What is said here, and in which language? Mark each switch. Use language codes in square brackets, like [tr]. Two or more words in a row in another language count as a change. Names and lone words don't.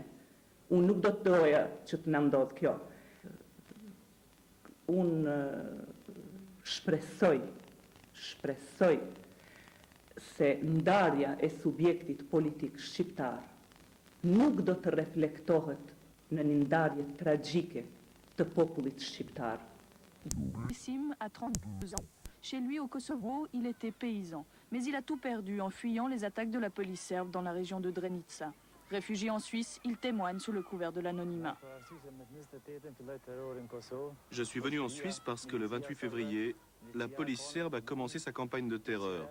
[sq] Unë nuk do të doja që të na ndodh kjo. Unë shpresoj se ndarja e subjektit politik shqiptar nuk do të reflektohet në një ndarje tragjike të popullit shqiptar. [fr] Sim à 32 ans. Chez lui, au Kosovo, il était paysan. Mais il a tout perdu en fuyant les attaques de la police serbe dans la région de Drenica. Réfugié en Suisse, il témoigne sous le couvert de l'anonymat. Je suis venu en Suisse parce que le 28 février, la police serbe a commencé sa campagne de terreur.